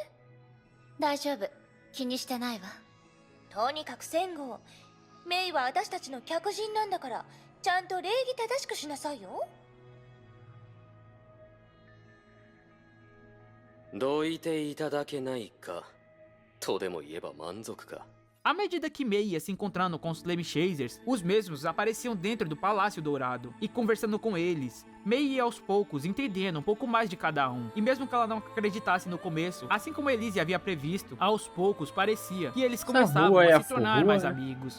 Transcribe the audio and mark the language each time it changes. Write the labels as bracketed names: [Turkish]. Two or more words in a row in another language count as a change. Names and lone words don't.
[Japanese] 大丈夫、気にしてないわ。とにかくセンゴ、メイは私たちの客人なんだからちゃんと礼儀正しくしなさいよ。どいていただけないかとでも言えば満足か。 [Portuguese] À medida que Mei ia se encontrando com os Flame Chasers, os mesmos apareciam dentro do Palácio Dourado e conversando com eles. Mei ia aos poucos entendendo um pouco mais de cada um, e mesmo que ela não acreditasse no começo, assim como Elysia havia previsto, aos poucos parecia que eles começavam a se tornar mais amigos.